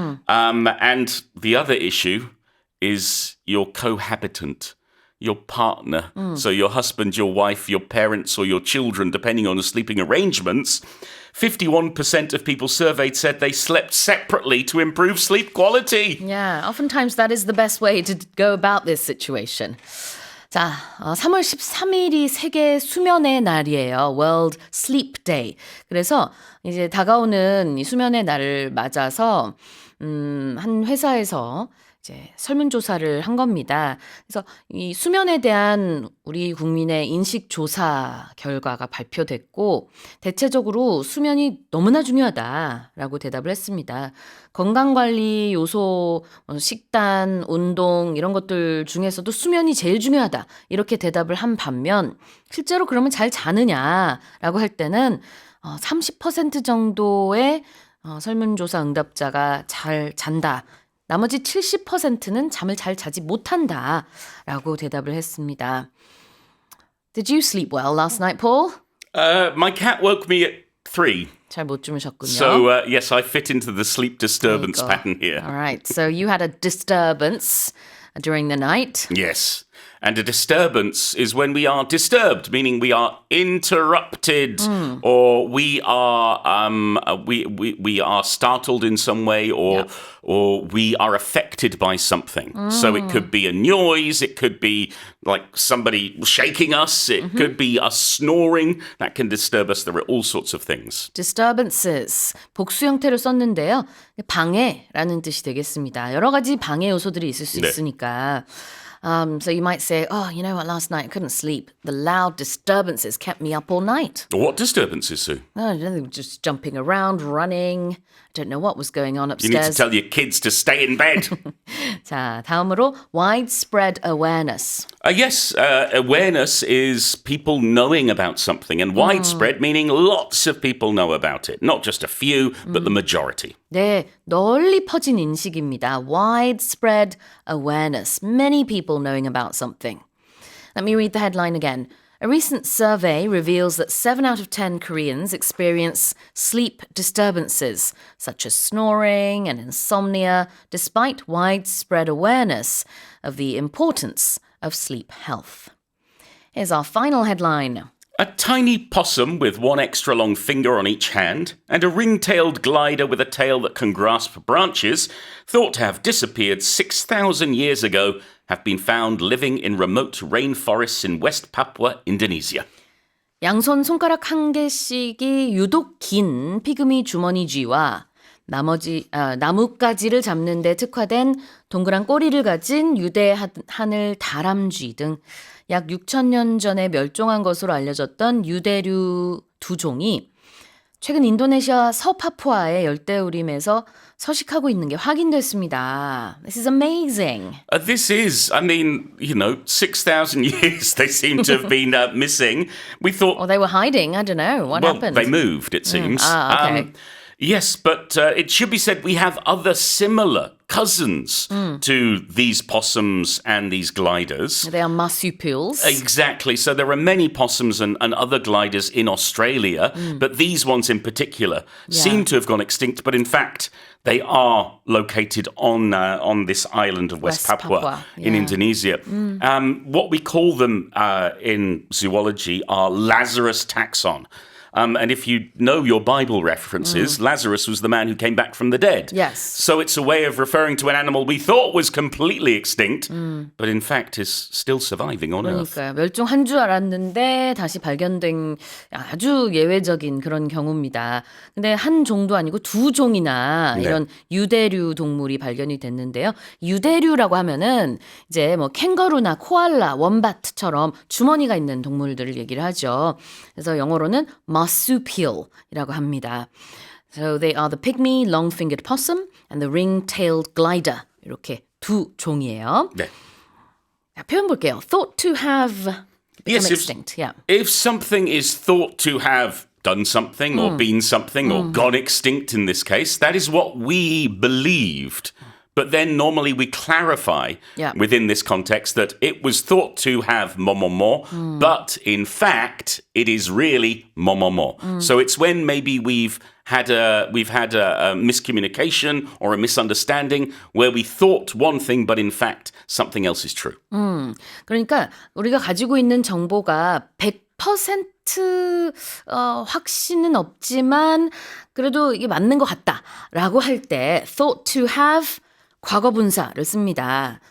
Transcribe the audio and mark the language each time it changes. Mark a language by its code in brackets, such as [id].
[en] And the other issue is your cohabitant, your partner. So your husband, your wife, your parents, or your children, depending on the sleeping arrangements. 51% of people surveyed said they slept separately to improve sleep quality. Yeah, oftentimes that is the best way to go about this situation. [ko] 자, 3월 13일이 세계 수면의 날이에요. [en] World Sleep Day. [ko] 그래서 이제 다가오는 이 수면의 날을 맞아서 한 회사에서 이제 설문조사를 한 겁니다. 그래서 이 수면에 대한 우리 국민의 인식 조사 결과가 발표됐고 대체적으로 수면이 너무나 중요하다라고 대답을 했습니다. 건강관리 요소, 식단, 운동 이런 것들 중에서도 수면이 제일 중요하다 이렇게 대답을 한 반면 실제로 그러면 잘 자느냐라고 할 때는 30% 정도의 설문조사 응답자가 잘 잔다. 나머지 70%는 잠을 잘 자지 못한다라고 대답을 했습니다. [en] Did you sleep well last night, Paul? My cat woke me at 3. [ko] 잘 못 주무셨군요. [en] So, yes, I fit into the sleep disturbance pattern here. All right, so you had a disturbance during the night. Yes. And a disturbance is when we are disturbed, meaning we are interrupted or we are we are startled in some way or we are affected by something. So it could be a noise, it could be like somebody shaking us, it could be us snoring. That can disturb us. There are all sorts of things. [ko] disturbances 복수 형태로 썼는데요. 방해라는 뜻이 되겠습니다. 여러 가지 방해 요소들이 있을 수 있으니까. [en] So you might say, oh, you know what, last night I couldn't sleep. The loud disturbances kept me up all night. What disturbances, Sue? Oh, they were just jumping around, running. I don't know what was going on upstairs. You need to tell your kids to stay in bed. [ko] 자, 다음으로 [en] widespread awareness. Yes, awareness is people knowing about something, and widespread meaning lots of people know about it. Not just a few, but the majority. [ko] 네, 널리 퍼진 인식입니다. [en] Widespread awareness. Many people knowing about something. Let me read the headline again. A recent survey reveals that 7 out of 10 Koreans experience sleep disturbances, such as snoring and insomnia, despite widespread awareness of the importance of sleep health. Here's our final headline. A tiny possum with one extra long finger on each hand and a ring-tailed glider with a tail that can grasp branches, thought to have disappeared 6,000 years ago, have been found living in remote rainforests in West Papua, Indonesia. [ko] 양손 손가락 한 개씩이 유독 긴 피그미 주머니 쥐와 나뭇가지를 잡는 데 특화된 동그란 꼬리를 가진 유대하늘 다람쥐 등 약 6,000년 전에 멸종한 것으로 알려졌던 유대류 두 종이 최근 인도네시아 서파푸아의 열대우림에서 서식하고 있는 게 확인됐습니다. [en] This is amazing. This is, I mean, 6,000 years they seem to have been missing. We thought... Well, they were hiding. I don't know. What happened? They moved, it seems. Okay. Yes, but it should be said we have other similar cousins to these possums and these gliders. They are marsupials. Exactly. So there are many possums and other gliders in Australia, but these ones in particular seem to have gone extinct. But in fact, they are located on this island of West Papua in Indonesia. What we call them in zoology are Lazarus taxon. And if you know your Bible references, Lazarus was the man who came back from the dead. Yes. So it's a way of referring to an animal we thought was completely extinct, but in fact is still surviving on Earth. [ko] 그러니까요. 멸종한 줄 알았는데 다시 발견된 아주 예외적인 그런 경우입니다. 근데 한 종도 아니고 두 종이나 이런 유대류 동물이 발견이 됐는데요. 유대류라고 하면은 이제 뭐 캥거루나 코알라, 원바트처럼 주머니가 있는 동물들을 얘기를 하죠. 그래서 영어로는 marsupial이라고 합니다. [en] So they are the pygmy long-fingered possum and the ring-tailed glider. [ko] 이렇게 두 종이에요. 네. 자, 표현 볼게요. [en] Thought to have become extinct. If something is thought to have done something or been something or gone extinct in this case, that is what we believed. But then normally we clarify within this context that it was thought to have more, but in fact it is really more. So it's when maybe we've had a miscommunication or a misunderstanding where we thought one thing, but in fact something else is true. [ko] 그러니까 우리가 가지고 있는 정보가 100% 확신은 없지만 그래도 이게 맞는 것 같다라고 할 때 [en] thought to have [ko] 과거 분사를 씁니다.